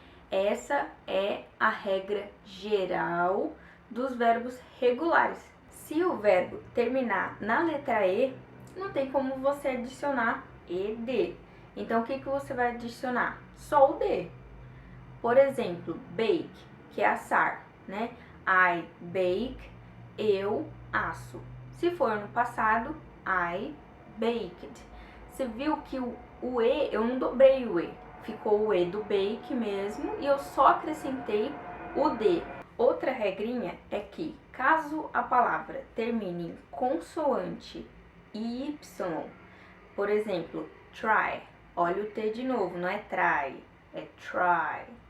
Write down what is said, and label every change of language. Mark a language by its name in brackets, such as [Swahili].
[Portuguese] Essa é a regra geral dos verbos regulares. Se o verbo terminar na letra E, não tem como você adicionar ED. Então, o que você vai adicionar? Só o D. Por exemplo, bake, que é assar, né? [English] I bake, [Portuguese] eu asso. Se for no passado, [English] I baked. [Portuguese] Você viu que o E, eu não dobrei o E. Ficou o E do bake mesmo e eu só acrescentei o D. Outra regrinha é que, caso a palavra termine em consoante Y, por exemplo, try, olha o T de novo, não é try, é try.